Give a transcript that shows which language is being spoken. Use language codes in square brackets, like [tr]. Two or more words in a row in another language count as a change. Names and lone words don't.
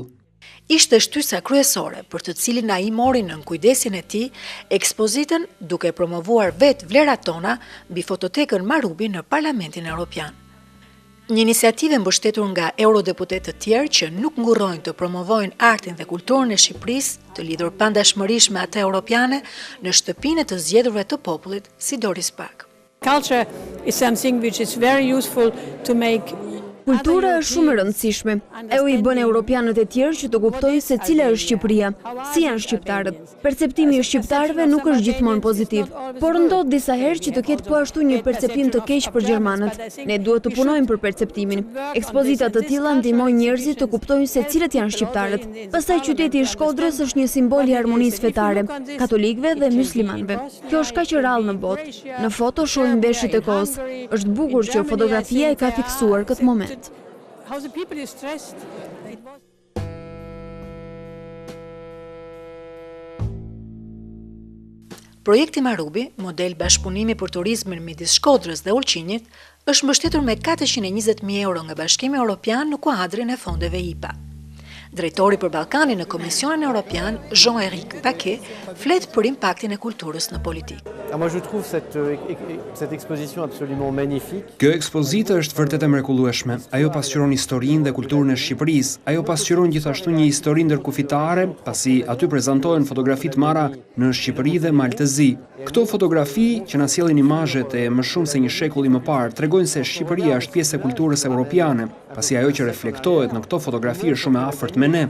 [sq] Ishte shtysa kryesore për të cilin ai mori nën kujdesin e tij ekspozitën duke promovuar vetë vlerat tona mbi fototekën Marubi në Parlamentin Evropian. Një iniciativë mbështetur nga eurodeputetë të tjerë që nuk ngurrojnë të promovojnë artin dhe kulturën e Shqipërisë, të lidhur pandashmërisht me atë europiane në shtëpinë e të zgjedhurve të popullit si Doris Pack. [en] Culture is something which is very useful to make. [sq] Kultura është shumë e rëndësishme. Ajo i bën europianët e tjerë që të kuptojnë se cila është Shqipëria, si janë shqiptarët. Perceptimi i shqiptarëve nuk është gjithmonë pozitiv, por ndodh disa herë që të ketë po ashtu një perceptim të keq për gjermanët. Ne duhet të punojmë për perceptimin. Ekspozita të tilla ndihmojnë njerëzit të kuptojnë se cilët janë shqiptarët. Pastaj qyteti i Shkodrës është një simbol i harmonisë fetare, katolikëve dhe muslimanëve. Kjo është kaq e rrallë në botë. Në foto shohim veshjet e kohës. Është bukur që fotografia e ka fiksuar këtë moment. [en] How the people is stressed. [sq] Projekti Marubi, model bashkëpunimi për turizmin midis Shkodrës dhe Ulqinit, është mbështetur me 420.000 euro nga Bashkimi Evropian në kuadrin e fondeve IPA. Drejtori për Ballkanin në Komisionin Evropian, Jean-Éric Paquet, flet për impaktin e kulturës në politikë. [fr] Moi je trouve cette exposition absolument magnifique. [sq] Kjo ekspozitë është vërtet e mrekullueshme. Ajo pasqyron historinë dhe kulturën e Shqipërisë. Ajo pasqyron gjithashtu një histori ndërkufitare, pasi aty prezantohen fotografi të marra në Shqipëri dhe Maltezi. Këto fotografi që na sjellin imazhet e më shumë se një shekulli më parë tregojnë se Shqipëria është pjesë e kulturës evropiane, pasi ajo që reflektohet në këto fotografi është shumë e afërt me ne.